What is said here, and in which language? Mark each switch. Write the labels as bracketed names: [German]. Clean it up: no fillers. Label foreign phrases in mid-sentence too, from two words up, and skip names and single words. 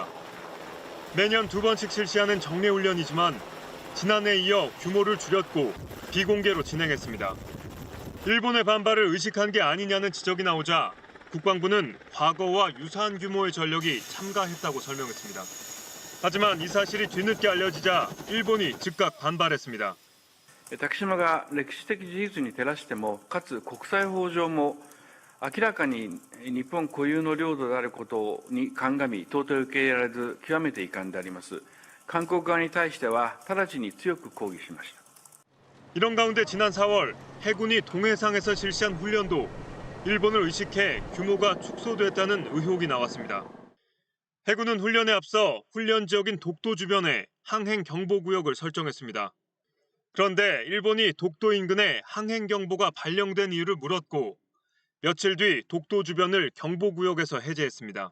[Korean] 매년 2번씩 실시하는 정례 훈련이지만 지난해에 이어 규모를 줄였고 비공개로 진행했습니다. 일본의 반발을 의식한 게 아니냐는 지적이 나오자 국방부는 과거와 유사한 규모의 전력이 참가했다고 설명했습니다. 하지만 이 사실이 뒤늦게 알려지자 일본이 즉각 반발했습니다. [Japanese] 竹島が歴史的事実に照らしても、かつ国際法上も明らかに日本固有の領土であることに鑑み、到底受け入れられず極めて遺憾であります。韓国側に対しては直ちに強く抗議しました。 [Korean] 이런 가운데 지난 4월 해군이 동해상에서 실시한 훈련도 일본을 의식해 규모가 축소됐다는 의혹이 나왔습니다. 해군은 훈련에 앞서 훈련 지역인 독도 주변에 항행 경보구역을 설정했습니다. 그런데 일본이 독도 인근에 항행 경보가 발령된 이유를 물었고 며칠 뒤 독도 주변을 경보구역에서 해제했습니다.